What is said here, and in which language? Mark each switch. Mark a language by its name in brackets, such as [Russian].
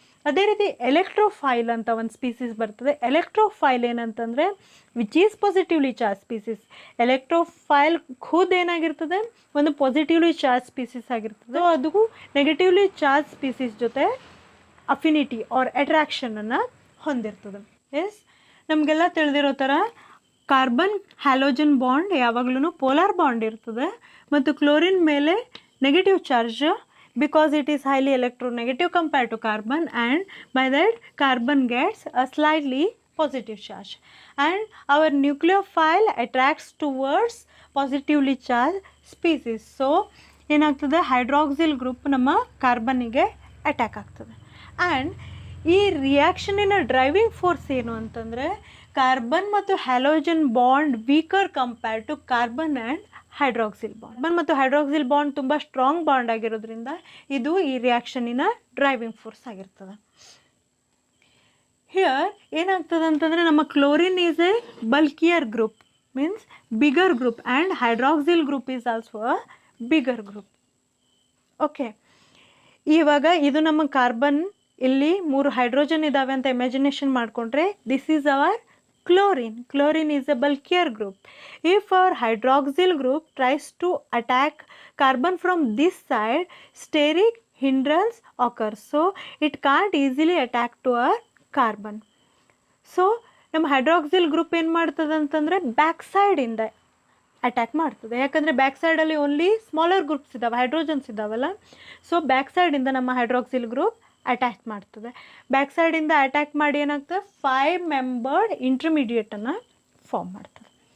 [Kannada] ಅದೇ ರೀತಿ ಎಲೆಕ್ಟ್ರೋಫೈಲ್ ಅಂತ ಒಂದು ಸ್ಪೀಸೀಸ್ ಬರ್ತದೆ. ಎಲೆಕ್ಟ್ರೋಫೈಲ್ ಏನಂತಂದರೆ [English] Which is positively charge species. [Kannada] ಎಲೆಕ್ಟ್ರೋಫೈಲ್ ಖುದ್ ಏನಾಗಿರ್ತದೆ, ಒಂದು ಪಾಸಿಟಿವ್ಲಿ ಚಾರ್ಜ್ ಸ್ಪೀಸೀಸ್ ಆಗಿರ್ತದೆ. ಅದು ನೆಗೆಟಿವ್ಲಿ ಚಾರ್ಜ್ ಸ್ಪೀಸೀಸ್ ಜೊತೆ ಅಫಿನಿಟಿ ಆರ್ ಅಟ್ರಾಕ್ಷನನ್ನು ಹೊಂದಿರ್ತದೆ. ಎಸ್, ನಮಗೆಲ್ಲ ತಿಳಿದಿರೋ ಥರ ಕಾರ್ಬನ್ ಹ್ಯಾಲೋಜನ್ ಬಾಂಡ್ ಯಾವಾಗಲೂ ಪೋಲಾರ್ ಬಾಂಡ್ ಇರ್ತದೆ ಮತ್ತು ಕ್ಲೋರಿನ್ ಮೇಲೆ negative charge, [English] because it is highly electronegative compared to carbon, and by that carbon gets a slightly positive charge, and our nucleophile attracts towards positively charged species. [Kannada] So ಏನಾಗ್ತದೆ, hydroxyl group ನಮ್ಮ ಕಾರ್ಬನ್ನಿಗೆ attack ಆಗ್ತದೆ. And ಈ ರಿಯಾಕ್ಷನಿನ driving force ಏನು ಅಂತಂದರೆ carbon ಮತ್ತು halogen bond [English] Weaker compared to carbon and hydroxyl bond. [Kannada] ಮತ್ತು hydroxyl bond ತುಂಬ strong bond ಆಗಿರೋದ್ರಿಂದ ಇದು ಈ ರಿಯಾಕ್ಷನಿನ ಡ್ರೈವಿಂಗ್ ಫೋರ್ಸ್ ಆಗಿರ್ತದೆ. [English] here [Kannada] ಏನಾಗ್ತದೆ ಅಂತಂದರೆ ನಮ್ಮ [English] Chlorine is a bulkier group, means bigger group, and hydroxyl group is also a bigger group. [Kannada] Okay, ಇವಾಗ ಇದು ನಮ್ಮ ಕಾರ್ಬನ್, ಇಲ್ಲಿ 3 ಹೈಡ್ರೋಜನ್ ಇದ್ದಾವೆ ಅಂತ ಇಮ್ಯಾಜಿನೇಷನ್ ಮಾಡಿಕೊಂಡ್ರೆ [English] This is our chlorine. Chlorine is a bulkier group. If our hydroxyl group tries to attack carbon from this side, steric hindrance occurs. So it can't easily attack to our carbon. [Kannada] So ನಮ್ಮ hydroxyl group ಏನು ಮಾಡ್ತದೆ ಅಂತಂದರೆ back ಸೈಡಿಂದ attack ಮಾಡ್ತದೆ. ಯಾಕಂದರೆ back ಸೈಡಲ್ಲಿ only smaller groups ಇದ್ದಾವೆ, hydrogens ಇದ್ದಾವಲ್ಲ. So back ಸೈಡಿಂದ ನಮ್ಮ ಹೈಡ್ರಾಕ್ಸಿಲ್ ಗ್ರೂಪ್ ಅಟ್ಯಾಕ್ ಮಾಡ್ತದೆ. ಬ್ಯಾಕ್ ಸೈಡಿಂದ ಅಟ್ಯಾಕ್ ಮಾಡಿ ಏನಾಗ್ತದೆ 5 ಮೆಂಬರ್ಡ್ ಇಂಟರ್ಮೀಡಿಯೇಟನ್ನು ಫಾರ್ಮ್ ಮಾಡ್ತದೆ.